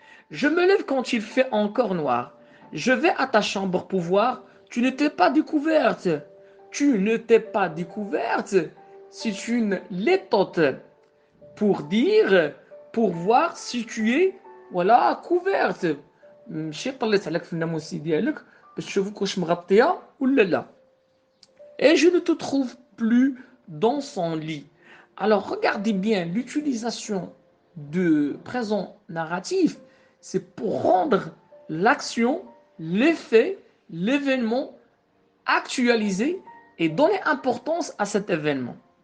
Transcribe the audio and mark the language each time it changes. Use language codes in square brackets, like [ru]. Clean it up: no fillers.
[fr] Je me lève quand il fait encore noir. Je vais à ta chambre pour voir. Tu ne t'es pas découverte. Tu ne t'es pas découverte. C'est une létote pour dire, pour voir si tu es, voilà, couverte. [ar] مشي طليت عليك في الناموسي ديالك باش تشوفك واش مغطيه ولا لا. [fr] Et je ne te trouve plus dans son lit. Alors regardez bien l'utilisation de présent narratif, c'est pour rendre l'action, l'effet, l'événement actualisé et donner importance à cet événement.